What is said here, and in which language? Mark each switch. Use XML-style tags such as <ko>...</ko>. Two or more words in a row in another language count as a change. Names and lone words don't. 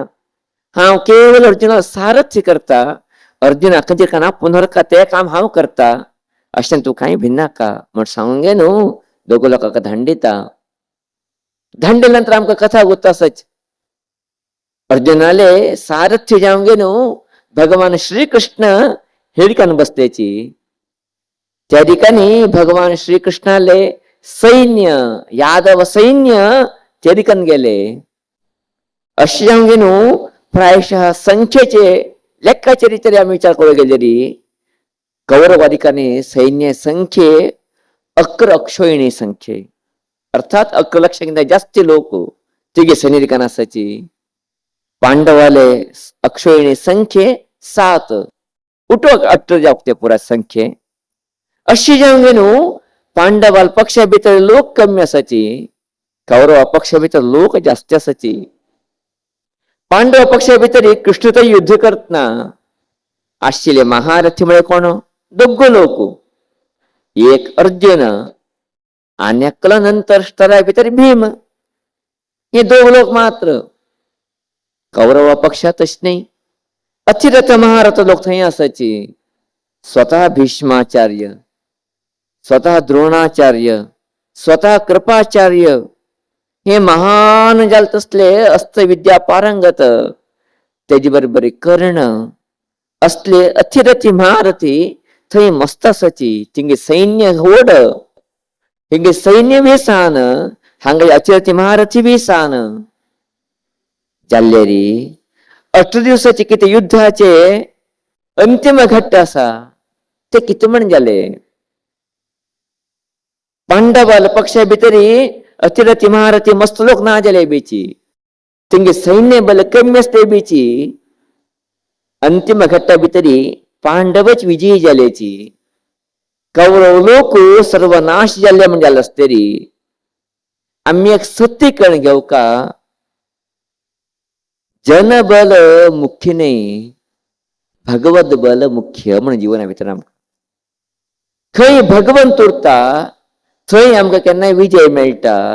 <kok>हांव केवळ अर्जुनाक सारथी करता. अर्जुना खंयचे काना पुनर्का ते काम हांव करता अशें तूं कांय भिनाका म्हण सांगूंक गे न्हू. दोगो लोकांक धांडिता. धांडे नंतर आमकां कथा गुत्तासच अर्जुनाले सारथ्य जावं गे न्हू भगवान श्री कृष्ण हेडिकान बसल्याची. त्या ठिकाणी भगवान श्री कृष्णाले सैन्य यादव सैन्य त्या ठिकाणी गेले. अशें जावं गे न्हू प्रायशः संख्येचे लेक्काचेर तरी आमी विचार करूंक गेलेरी कौरवादिकांनी सैन्य संख्ये 11 अक्षोहिणी संख्ये अर्थात 11 लक्षांकिंत जास्ती लोक तिगे सैनिकांना आसाची. पांडवाले अक्षोहिणी संख्ये 7 उठो 18 जावक ते पुरा संख्ये. अशी जावं गे न्हू पांडवाल पक्षा भितर लोक कमी आसाची कौरवा पक्षा भितर लोक जास्ती आसाची. पांडव पक्षा भितर कृष्ण थंय युद्ध करतना आशिल्ले महारथी म्हळ्यार कोण दोग्गो लोक. एक अर्जुन आनी एकलो नंतर स्थरा भितर भीम हे दोग लोक मात्र. कौरवा पक्षात तशें नाही अतिरथ महारथ लोक थंय आसाची. स्वतः भीष्माचार्य, स्वतः द्रोणाचार्य, स्वतः कृपाचार्य हे महान जाल तसले अस्त्र विद्या पारंगत. तेजे बरोबर कर्ण असले अतिरथी महारथी थंय मस्त आसाची. तिंगे सैन्य व्हड हिंगे सैन्य बी सान हांगा अतिरथी महारथी बी सान जाल्लेरी 18 दिवसाचे कितें युद्धाचे अंतिम घट्ट आसा ते कितें म्हण जाले. पांडवाल पक्षा भितरी अतिरथी महारथी मस्त लोक ना जाले बीची. तिंगे सैन्य बल कमी असते बीची. अंतिम घट्टा भितरी पांडवच विजयी जाल्याची. कौरव लोक सर्वनाश जाल्ले म्हण जाले आसतरी आम्ही एक सत्य कळून घेवका जनबल मुख्य नाही भगवत बल मुख्य म्हण जिवना भितर आमकां खंय भगवंत उरता थंय आमकां केन्नाय विजय मेळटा.</kok>